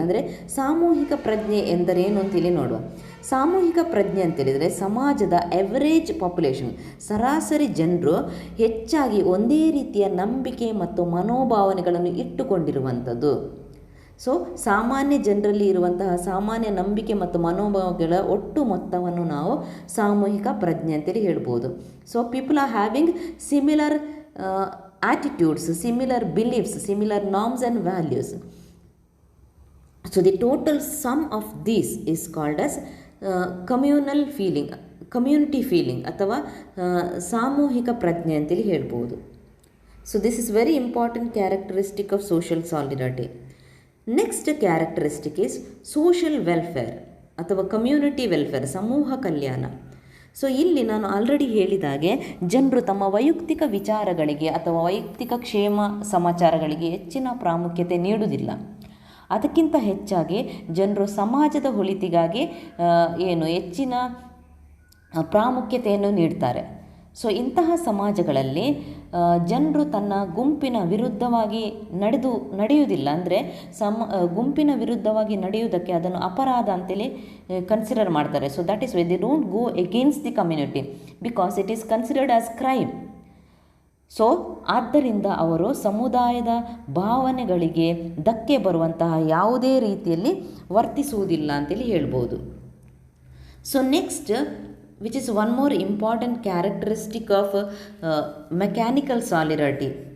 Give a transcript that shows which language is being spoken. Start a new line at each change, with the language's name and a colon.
Kannada: ಅಂದರೆ ಸಾಮೂಹಿಕ ಪ್ರಜ್ಞೆ ಎಂದರೇನು ಅಂತೇಳಿ ನೋಡುವ. ಸಾಮೂಹಿಕ ಪ್ರಜ್ಞೆ ಅಂತೇಳಿದರೆ ಸಮಾಜದ
English: average population,
Kannada: ಸರಾಸರಿ ಜನರು ಹೆಚ್ಚಾಗಿ ಒಂದೇ ರೀತಿಯ ನಂಬಿಕೆ ಮತ್ತು ಮನೋಭಾವನೆಗಳನ್ನು ಇಟ್ಟುಕೊಂಡಿರುವಂಥದ್ದು. ಸೊ ಸಾಮಾನ್ಯ ಜನರಲ್ಲಿ ಇರುವಂತಹ ಸಾಮಾನ್ಯ ನಂಬಿಕೆ ಮತ್ತು ಮನೋಭಾವಗಳ ಒಟ್ಟು ಮೊತ್ತವನ್ನು ನಾವು ಸಾಮೂಹಿಕ ಪ್ರಜ್ಞೆ ಅಂತೇಳಿ ಹೇಳ್ಬೋದು.
English: So people are having similar attitudes, similar beliefs, similar norms and values. So the total sum of these is called as communal feeling, community feeling
Kannada: ಅಥವಾ ಸಾಮೂಹಿಕ ಪ್ರಜ್ಞೆ ಅಂತೇಳಿ ಹೇಳ್ಬೋದು.
English: So this is very important characteristic of social solidarity. Next characteristic is social welfare ಅಥವಾ community welfare,
Kannada: ಸಮೂಹ ಕಲ್ಯಾಣ. So ಇಲ್ಲಿ ನಾನು already ಹೇಳಿದಾಗೆ ಜನರು ತಮ್ಮ ವೈಯಕ್ತಿಕ ವಿಚಾರಗಳಿಗೆ ಅಥವಾ ವೈಯಕ್ತಿಕ ಕ್ಷೇಮ ಸಮಾಚಾರಗಳಿಗೆ ಹೆಚ್ಚಿನ ಪ್ರಾಮುಖ್ಯತೆ ನೀಡುವುದಿಲ್ಲ. ಅದಕ್ಕಿಂತ ಹೆಚ್ಚಾಗಿ ಜನರು ಸಮಾಜದ ಒಳಿತಿಗಾಗಿ ಹೆಚ್ಚಿನ ಪ್ರಾಮುಖ್ಯತೆಯನ್ನು ನೀಡ್ತಾರೆ. ಸೊ ಇಂತಹ ಸಮಾಜಗಳಲ್ಲಿ ಜನರು ತನ್ನ ಗುಂಪಿನ ವಿರುದ್ಧವಾಗಿ ನಡೆಯುವುದಿಲ್ಲ. ಅಂದರೆ ಗುಂಪಿನ ವಿರುದ್ಧವಾಗಿ ನಡೆಯುವುದಕ್ಕೆ ಅದನ್ನು ಅಪರಾಧ ಅಂತೇಳಿ ಕನ್ಸಿಡರ್ ಮಾಡ್ತಾರೆ.
English: So that is why they don't go against the community because it is considered as crime.
Kannada: So ಆದ್ದರಿಂದ ಅವರು ಸಮುದಾಯದ ಭಾವನೆಗಳಿಗೆ ಧಕ್ಕೆ ಬರುವಂತಹ ಯಾವುದೇ ರೀತಿಯಲ್ಲಿ ವರ್ತಿಸುವುದಿಲ್ಲ ಅಂತೇಳಿ ಹೇಳ್ಬೋದು.
English: So next, which is one more important characteristic of mechanical solidarity.